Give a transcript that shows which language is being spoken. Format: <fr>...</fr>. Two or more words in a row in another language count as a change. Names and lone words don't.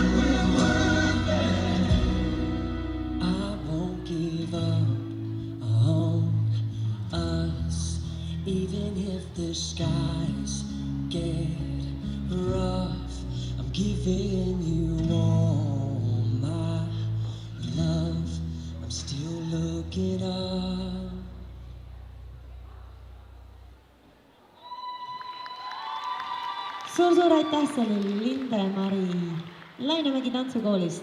<en>I won't give up on us, even if the skies get rough. I'm giving you all my love. I'm still looking up.</en> <et>suur-suur aitäh, see oli Linde Mari Lainemägi tantsukoolist.</et>